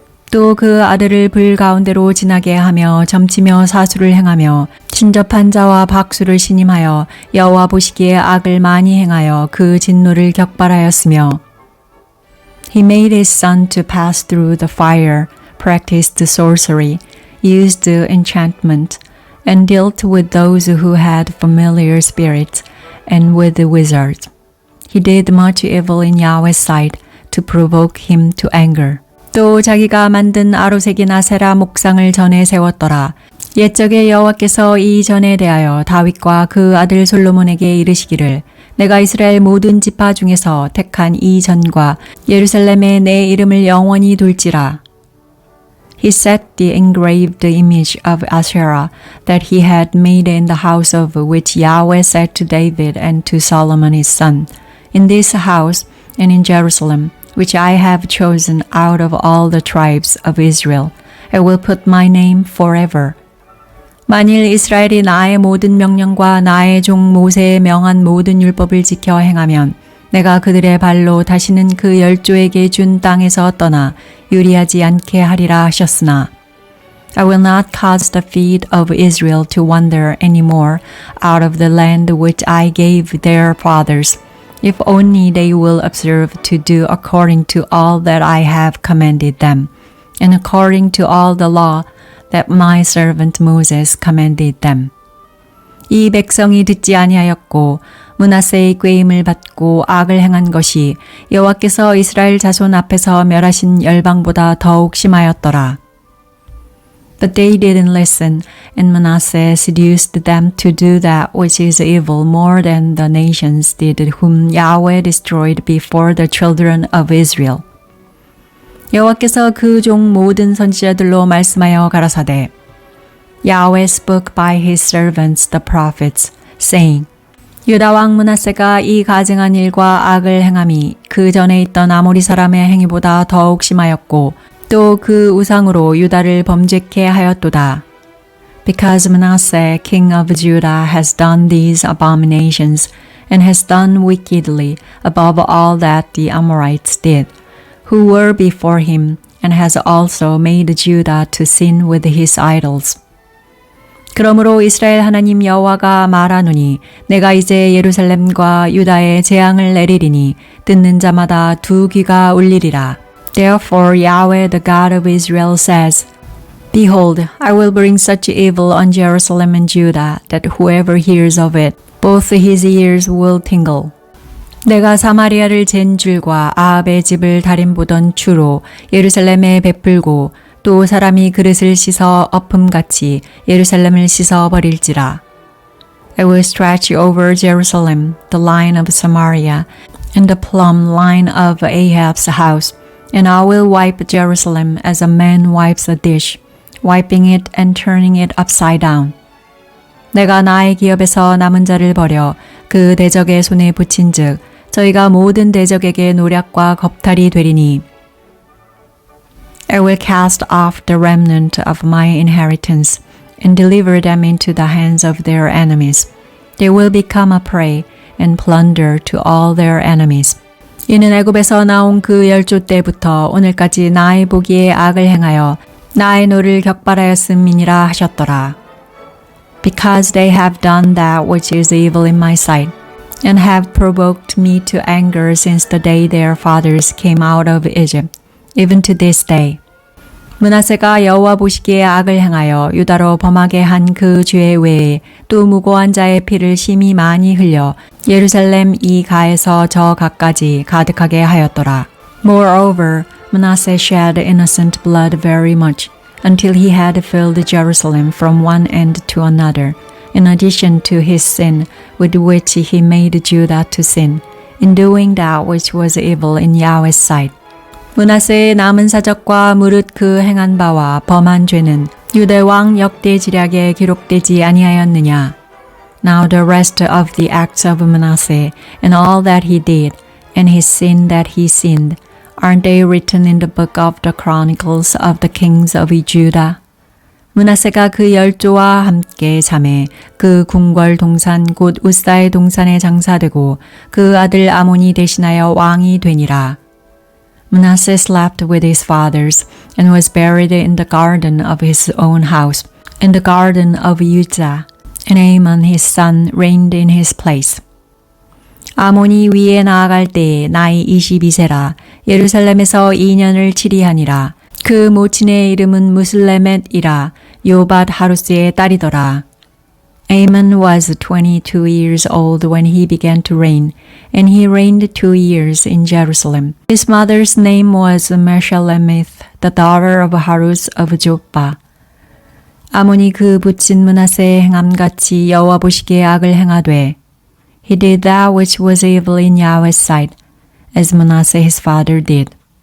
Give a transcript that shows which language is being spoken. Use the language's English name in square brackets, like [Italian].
[Korean] 또 그 아들을 불 가운데로 지나게 하며 점치며 사수를 행하며 친접한 자와 박수를 신임하여 여호와 보시기에 악을 많이 행하여 그 진노를 격발하였으며 [English] He made his son to pass through the fire, practiced sorcery, used enchantment, and dealt with those who had familiar spirits and with the wizards. He did much evil in Yahweh's sight to provoke him to anger. [Korean] 또 자기가 만든 아로색인 아세라 목상을 전에 세웠더라. 옛적에 여호와께서 이 전에 대하여 다윗과 그 아들 솔로몬에게 이르시기를 내가 이스라엘 모든 지파 중에서 택한 이 전과 예루살렘에 내 이름을 영원히 둘지라. [English] He set the engraved image of Asherah that he had made in the house of which Yahweh said to David and to Solomon his son, In this house and in Jerusalem, which I have chosen out of all the tribes of Israel, I will put my name forever. [Korean] 만일 이스라엘이 나의 모든 명령과 나의 종 모세의 명한 모든 율법을 지켜 행하면 내가 그들의 발로 다시는 그 열조에게 준 땅에서 떠나 유리하지 않게 하리라 하셨으나 [English] I will not cause the feet of Israel to wander any more out of the land which I gave their fathers, if only they will observe to do according to all that I have commanded them, and according to all the law that my servant Moses commanded them. [Korean] 이 백성이 듣지 아니하였고 므낫세의 꾀임을 받고 악을 행한 것이 여호와께서 이스라엘 자손 앞에서 멸하신 열방보다 더욱 심하였더라. [English] But they didn't listen, and Manasseh seduced them to do that which is evil more than the nations did whom Yahweh destroyed before the children of Israel. [Korean] 여호와께서 그 종 모든 선지자들로 말씀하여 가라사대 [English] Yahweh spoke by his servants the prophets, saying, [Korean] 유다 왕 므낫세가 이 가증한 일과 악을 행함이 그 전에 있던 아모리 사람의 행위보다 더욱 심하였고 또 그 우상으로 유다를 범죄케 하였도다. [English] Because Manasseh, king of Judah, has done these abominations and has done wickedly above all that the Amorites did, who were before him, and has also made Judah to sin with his idols. [Korean] 그러므로 이스라엘 하나님 여호와가 말하노니 내가 이제 예루살렘과 유다에 재앙을 내리리니 듣는 자마다 두 귀가 울리리라. [English] Therefore Yahweh the God of Israel says, Behold, I will bring such evil on Jerusalem and Judah that whoever hears of it, both his ears will tingle. [Korean] 내가 사마리아를 잰 줄과 아합의 집을 달인보던 추로 예루살렘에 베풀고 또 사람이 그릇을 씻어 엎음같이 예루살렘을 씻어 버릴지라. [English] I will stretch over Jerusalem the line of Samaria and the plumb line of Ahab's house, and I will wipe Jerusalem as a man wipes a dish, wiping it and turning it upside down. [Korean] 내가 나의 기업에서 남은 자를 버려 그 대적의 손에 붙인즉 저희가 모든 대적에게 노략과 겁탈이 되리니 [English] I will cast off the remnant of my inheritance and deliver them into the hands of their enemies. They will become a prey and plunder to all their enemies. [Korean] 이는 애굽에서 나온 그 10조 때부터 오늘까지 나의 보기에 악을 행하여 나의 노를 격발하였음이니라 하셨더라. [English] Because they have done that which is evil in my sight, and have provoked me to anger since the day their fathers came out of Egypt, even to this day. [Korean] 므낫세가 여호와 보시기에 악을 행하여 유다로 범하게 한 그 죄 외에 또 무고한 자의 피를 심히 많이 흘려 예루살렘 이 가에서 저 가까지 가득하게 하였더라. [English] Moreover, Manasseh shed innocent blood very much, until he had filled Jerusalem from one end to another, in addition to his sin with which he made Judah to sin, in doing that which was evil in Yahweh's sight. [Korean] 므낫세의 남은 사적과 무릇 그 행한 바와 범한 죄는 유대 왕 역대 지략에 기록되지 아니하였느냐. [English] Now the rest of the acts of Manasseh and all that he did, and his sin that he sinned, aren't they written in the book of the chronicles of the kings of Judah? [Korean] 므낫세가 그 10조와 함께 잠에 그 궁궐 동산 곧 우사의 동산에 장사되고 그 아들 아몬이 대신하여 왕이 되니라. [English] Manasseh slept with his fathers and was buried in the garden of his own house, in the garden of Uzzah, and Amon his son reigned in his place. [Korean] 아몬이 위에 나아갈 때에 나이 22세라 예루살렘에서 2년을 치리하니라. 그 모친의 이름은 무슬레멧이라 요밧 하루스의 딸이더라. [English] Amon was 22 years old when he began to reign, and he reigned 2 years in Jerusalem. His mother's name was Meshalemith, the daughter of Harus of Joppa. [Korean] 아몬이 그 부친 므낫세의 행함같이 여호와 보시기에 악을 행하되 [English] He did that which was evil in Yahweh's sight, as Manasseh his father did.